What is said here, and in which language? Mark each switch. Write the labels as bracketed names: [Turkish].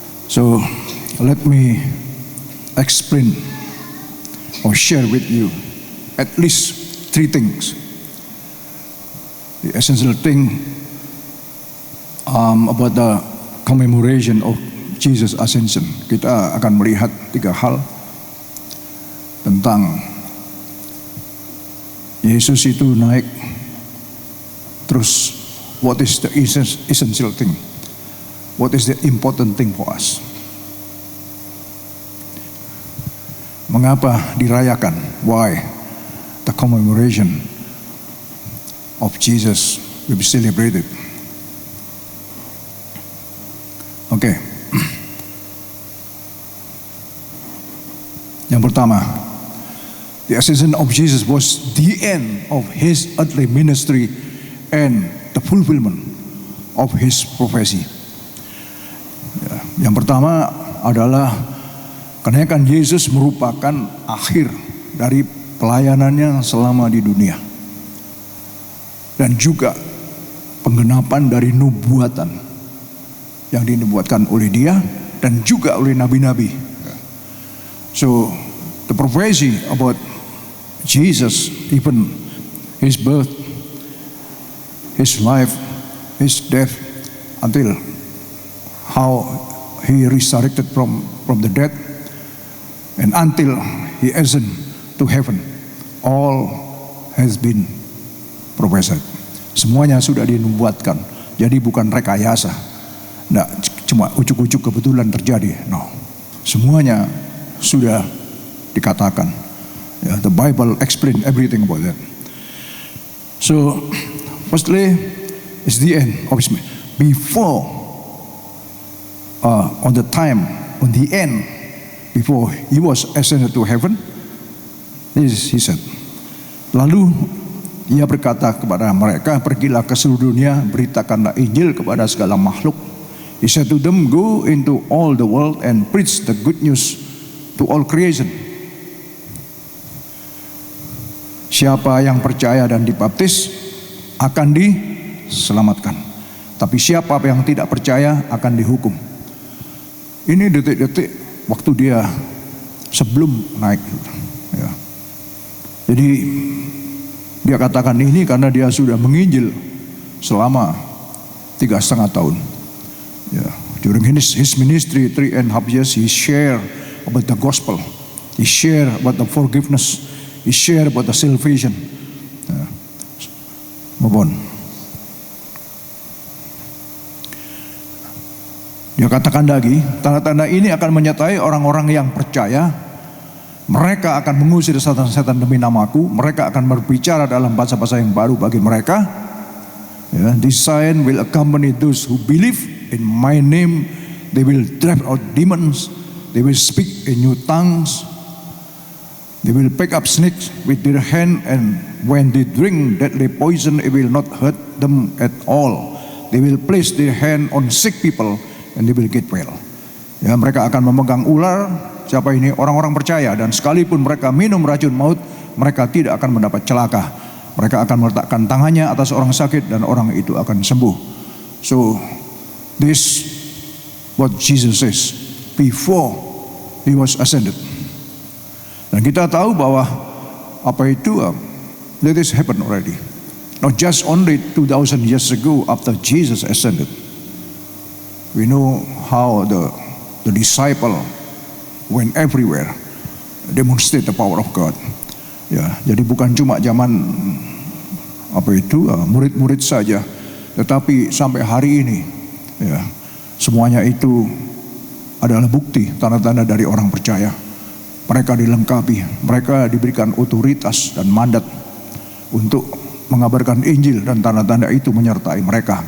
[English] So let me explain or share with you at least 3 things. The essential thing about the commemoration of Jesus Ascension. [Indonesian] Kita akan melihat 3 hal tentang Yesus itu naik. [English] Terus, what is the essential thing? What is the important thing for us? [Indonesian] Mengapa dirayakan? [English] Why the commemoration of Jesus will be celebrated? Oke. [Indonesian] Yang pertama, [English] the ascension of Jesus was the end of his earthly ministry and the fulfillment of his prophecy. [Indonesian] Yang pertama adalah kenaikan Yesus merupakan akhir dari pelayanannya selama di dunia. Dan juga penggenapan dari nubuatan yang dinubuatkan oleh dia dan juga oleh nabi-nabi. [English] So the prophecy about Jesus, even his birth, his life, his death, until how he resurrected from the dead, and until he ascended to heaven, all has been prophesied. [Indonesian] Semuanya sudah dinubuatkan. Jadi bukan rekayasa. Nggak cuma ujuk-ujuk kebetulan terjadi. No. Semuanya sudah dikatakan. [English] The Bible explain everything about that. So, firstly, it's the end of his ministry. Before, on the end, before he was ascended to heaven, this he said. [Indonesian] Lalu ia berkata kepada mereka, pergilah ke seluruh dunia, beritakanlah Injil kepada segala makhluk. [English] He said to them, go into all the world and preach the good news to all creation. [Indonesian] Siapa yang percaya dan dibaptis akan diselamatkan. Tapi siapa yang tidak percaya akan dihukum. Ini detik-detik waktu dia sebelum naik. Ya. Jadi dia katakan ini karena dia sudah menginjil selama 3,5 tahun. Ya. [English] During his ministry 3.5 years, he share about the gospel. He share about the forgiveness. He share about the salvation. Ya. Move on. [Indonesian] Dia katakan lagi, tanda-tanda ini akan menyertai orang-orang yang percaya. Mereka akan mengusir setan-setan demi namaku. Mereka akan berbicara dalam bahasa-bahasa yang baru bagi mereka. [English] Ya, this sign will accompany those who believe in my name. They will drive out demons. They will speak in new tongues. They will pick up snakes with their hand, and when they drink deadly poison, it will not hurt them at all. They will place their hand on sick people, and they will get well. [Indonesian] Ya, mereka akan memegang ular. Siapa ini? Orang-orang percaya. Dan sekalipun mereka minum racun maut, mereka tidak akan mendapat celaka. Mereka akan meletakkan tangannya atas orang sakit dan orang itu akan sembuh. [English] So, this what Jesus says before he was ascended. [Indonesian] Dan kita tahu bahwa apa itu [English] that is happened already. Not just only 2,000 years ago after Jesus ascended. We know how the disciple went everywhere, demonstrate the power of God. [Indonesian] Ya, jadi bukan cuma zaman apa itu murid-murid saja, tetapi sampai hari ini, ya, semuanya itu adalah bukti tanda-tanda dari orang percaya. Mereka dilengkapi, mereka diberikan otoritas dan mandat untuk mengabarkan Injil, dan tanda-tanda itu menyertai mereka.